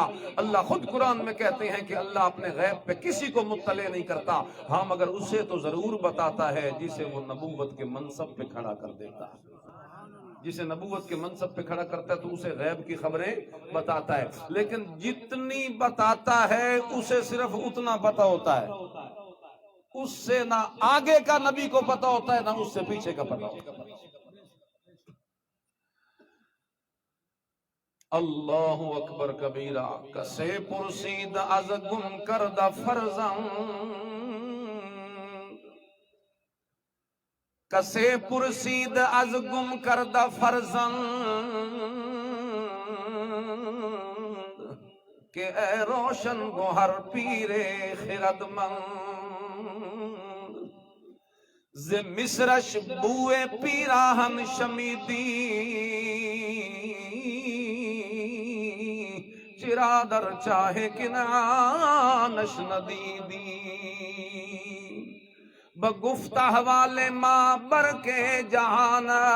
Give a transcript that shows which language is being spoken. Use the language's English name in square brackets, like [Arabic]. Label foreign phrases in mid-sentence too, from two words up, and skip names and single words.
[Urdu] اللہ خود قرآن میں کہتے ہیں کہ اللہ اپنے غیب پہ کسی کو مطلع نہیں کرتا، ہاں مگر اسے تو ضرور بتاتا ہے جسے وہ نبوت کے منصب پہ کھڑا کر دیتا ہے، جسے نبوت کے منصب پہ کھڑا کرتا ہے تو اسے غیب کی خبریں بتاتا ہے، لیکن جتنی بتاتا ہے اسے صرف اتنا پتہ ہوتا ہے، اس سے نہ آگے کا نبی کو پتہ ہوتا ہے نہ اس سے پیچھے کا پتہ ہوتا ہے۔ [Arabic] اللہ اکبر کبیرہ، [Persian] کسے پرسید از گم کردہ فرزند، کسے پرسید از گم کردہ فرزند، کہ اے روشن گوہر پیر خردمند، ز مصرش بوئے پیراہن شمیدی، چرا در چاہے کنعانش ندیدی، بگفت احوال ما بر کے جہان